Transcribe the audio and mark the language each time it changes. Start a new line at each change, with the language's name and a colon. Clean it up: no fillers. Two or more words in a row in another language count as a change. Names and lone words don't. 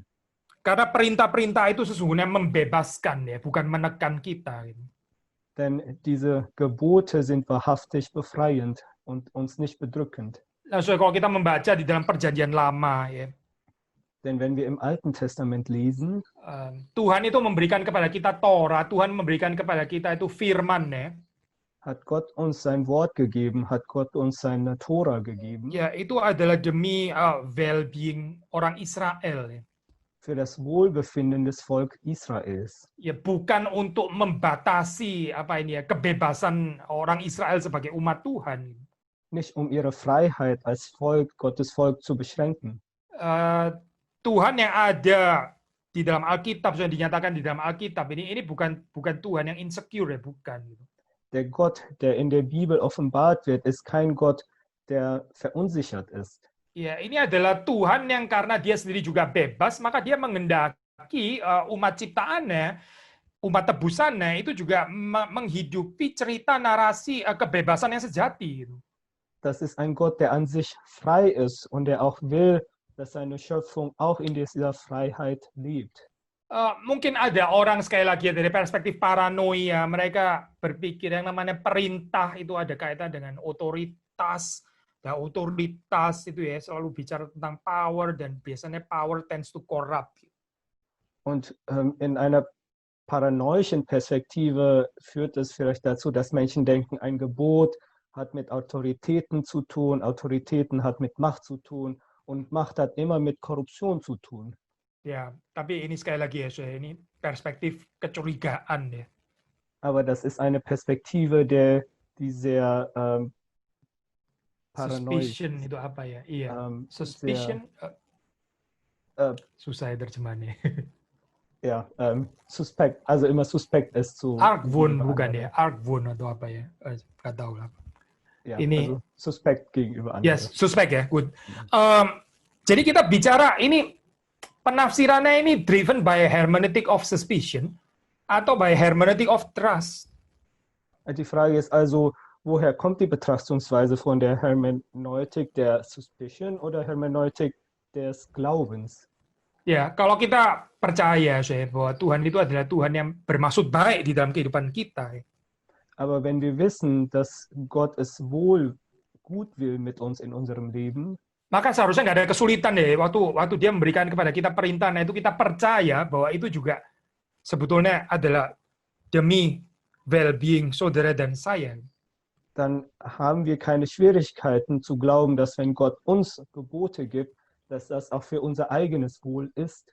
Indonesian: Karena perintah-perintah itu sesungguhnya membebaskan ya, bukan menekan kita.
German: Denn diese Gebote sind wahrhaftig befreiend und uns nicht bedrückend.
Indonesian: Nah, so kalau kita membaca di dalam Perjanjian Lama ya,
German: Denn wenn wir im Alten Testament lesen,
Indonesian: Tuhan itu memberikan kepada kita Torah, Tuhan memberikan kepada kita itu firman ya.
German: hat Gott uns sein Wort gegeben, hat Gott uns seine Tora gegeben,
Indonesian: Ya, itu adalah demi well-being orang Israel ya.
German: für das Wohlbefinden des Volkes Israels.
Indonesian: Ya, bukan untuk membatasi apa ini ya kebebasan orang Israel sebagai umat Tuhan.
German: Nicht um ihre Freiheit als Volk, Gottes Volk zu beschränken.
Indonesian: Tuhan yang ada di dalam Alkitab, yang dinyatakan di dalam Alkitab ini bukan Tuhan yang insecure ya, bukan.
German: Der Gott, der in der Bibel offenbart wird, ist kein Gott, der verunsichert ist.
Indonesian: Ya, ini adalah Tuhan yang karena dia sendiri juga bebas, maka dia mengendaki umat ciptaannya, umat tebusannya itu juga menghidupi cerita narasi kebebasan yang sejati.
German: Das ist ein Gott, der an sich frei ist und der auch will, dass seine Schöpfung auch in dieser Freiheit lebt.
Indonesian: Mungkin ada orang sekali lagi dari perspektif paranoia, mereka berpikir yang namanya perintah itu ada kaitan dengan otoritas. Nah, otoritas itu ya selalu bicara tentang power dan biasanya
English: power tends to corrupt.
German: Und in einer paranoischen Perspektive führt es vielleicht dazu, dass Menschen denken, ein Gebot hat mit Autoritäten zu tun, Autoritäten hat mit Macht zu tun und Macht hat immer mit Korruption zu tun.
Indonesian: Ya, tapi ini sekali lagi ya, ini perspektif kecurigaan ya.
German: Aber das ist eine Perspektive, die sehr paranoid.
Indonesian: Suspicion itu apa ya? Iya. Suspicion. Susah ya terjemahannya.
German: Ja, suspekt, also immer suspekt ist zu.
Indonesian: Argwohn bukan ya? Argwohn atau apa ya? Nggak tahu lah.
German: Ja,
Indonesian: ini
German: also suspekt gegenüber anderen.
Indonesian: Yes, suspek ya, good. Jadi kita bicara ini penafsirannya ini
English: driven by hermeneutic of suspicion
Indonesian: atau
English: by hermeneutic of trust.
German: Die Frage ist also, woher kommt die Betrachtungsweise von der Hermeneutik der Suspicion oder Hermeneutik des Glaubens?
Indonesian: Ya, kalau kita percaya bahwa Tuhan itu adalah Tuhan yang bermaksud baik di dalam kehidupan kita.
German: Aber wenn wir wissen, dass Gott es gut will mit uns in unserem Leben,
Indonesian: maka seharusnya nggak ada kesulitan deh waktu dia memberikan kepada kita perintah, nah itu kita percaya bahwa itu juga sebetulnya adalah demi well-being saudara dan saya.
German: Dann haben wir keine Schwierigkeiten zu glauben, dass wenn Gott uns Gebote gibt, dass das auch für unser eigenes Wohl ist.